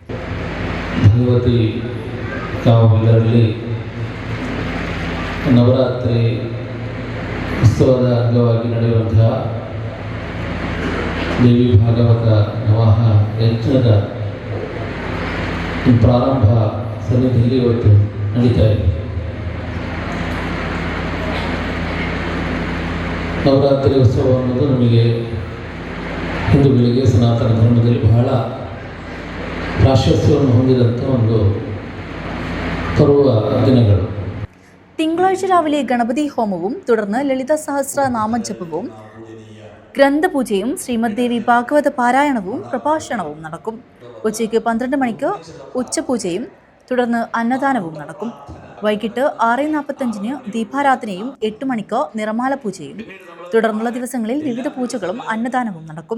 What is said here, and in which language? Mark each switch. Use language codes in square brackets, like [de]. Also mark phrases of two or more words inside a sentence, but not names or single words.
[kn] ನವರಾತ್ರಿ ಉತ್ಸವದ ಅಂಗವಾಗಿ ನಡೆಯುವಂತಹ ದೇವಿ ಭಾಗವತ ನವಾಹ ಯಜ್ಞದ ಪ್ರಾರಂಭ ಸನ್ನಿಧಿಯಲ್ಲಿ ಇವತ್ತು ನಡೀತಾ ಇದೆ. ನವರಾತ್ರಿ ಉತ್ಸವ ಅನ್ನೋದು ನಮಗೆ ಹಿಂದೂಗಳಿಗೆ ಸನಾತನ ಧರ್ಮದಲ್ಲಿ ಬಹಳ ಪ್ರಾಶಸ್ತ್ಯವನ್ನು ಹೊಂದಿದಂಥ ಒಂದು ಪರ್ವ ದಿನಗಳು. [ml] തിങ്കളാഴ്ച രാവിലെ ഗണപതി ഹോമവും തുടർന്ന് ലളിത സഹസ്ര നാമജപവും ഗ്രന്ഥപൂജയും ശ്രീമദ് ദേവി ഭാഗവത പാരായണവും പ്രഭാഷണവും നടക്കും. ഉച്ചയ്ക്ക് 12 മണിക്ക് ഉച്ചപൂജയും തുടർന്ന് അന്നദാനവും നടക്കും. വൈകിട്ട് 6:45 ദീപാരാധനയും 8 മണിക്ക് നിറമാല പൂജയും തുടർന്നുള്ള ദിവസങ്ങളിൽ വിവിധ പൂജകളും അന്നദാനവും നടക്കും.